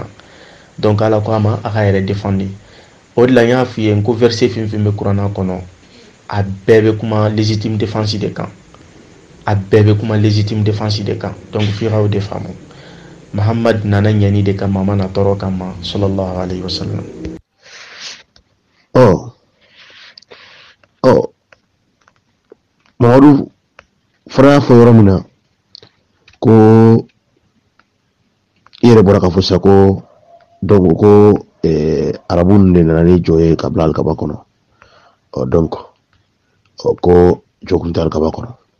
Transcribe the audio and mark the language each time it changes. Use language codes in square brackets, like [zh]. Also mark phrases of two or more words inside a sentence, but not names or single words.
[bm] Donc Ala ko a ma a ka yɛrɛ défendre. O de la n y'a f'i ye n ko verset fɛn fɛn bɛ kuranna kɔnɔ a bɛɛ bɛ kuma [fr] légitime défense [bm] de kan, a bɛɛ bɛ kuma [fr] légitime défense [bm] de kan. Donc f'i ka o de faamu. Mahamad nana ɲɛni de kama, ma na tɔɔrɔ kama [ar] صلى الله عليه وسلم. [bm] Mamadu fara y'a fɔ yɔrɔ min na ko i yɛrɛ bɔra ka fɔ sisan ko donc ko arabu ninnu de nana ni jɔ ye ka bila alikaba kɔnɔ, donc ko jɔ kun tɛ alikaba kɔnɔ,